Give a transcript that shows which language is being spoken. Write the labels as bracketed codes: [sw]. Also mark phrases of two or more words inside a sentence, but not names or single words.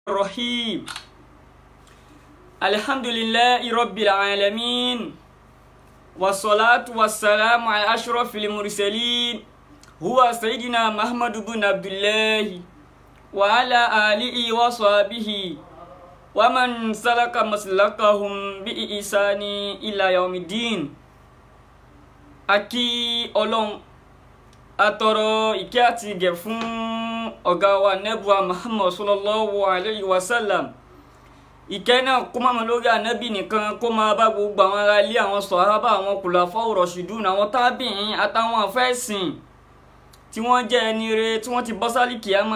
[ar] الرحيم الحمد لله رب العالمين والصلاة والسلام على أشرف المرسلين هو سيدنا محمد بن عبد الله وعلى آله وصحبه ومن سلك مسلكهم بإحسان إلى يوم الدين. [yo] Aki Ọlọ́run atọrọ ìkẹ́ àti ìgẹ̀ fún ọ̀gá wa nẹ́bùa Muhammad [ar] صلى الله عليه وسلم. [yo] Ìkẹ́ náà kó má mọ́ lórí ànábì nìkan, kó máa bá gbogbo àwọn ará ilé, àwọn sọ̀hábà, àwọn kùlàfáù rọ̀ṣídùn, àwọn tábìín àtàwọn àfẹ́sìn tí wọ́n jẹ́ ẹni rere tí wọ́n ti bọ́ sálì kíyámà.